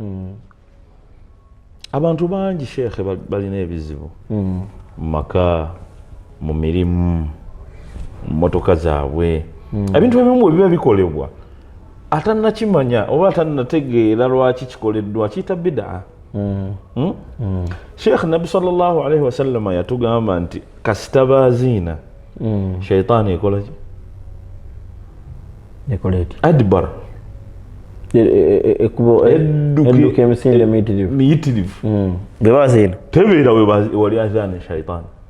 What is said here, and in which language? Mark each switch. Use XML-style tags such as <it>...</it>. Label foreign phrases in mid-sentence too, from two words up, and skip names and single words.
<lg>abantu bangi sheekhe balina ebizibu mu maka mu mirimu mu motoka zaabwe ebintu ebimu biba bikolebwa atannakimanya oba atannategeera lwaki kikoleddwa kiyita bidaa sheekh nabi</lg> <ar>صلى الله عليه وسلم</ar> <lg>yatugamba nti kasita baziina shaitaani ekolaki adbar edduka emisinde miyitirivu bwe baziina tebeera wali azaane shaitaani</lg>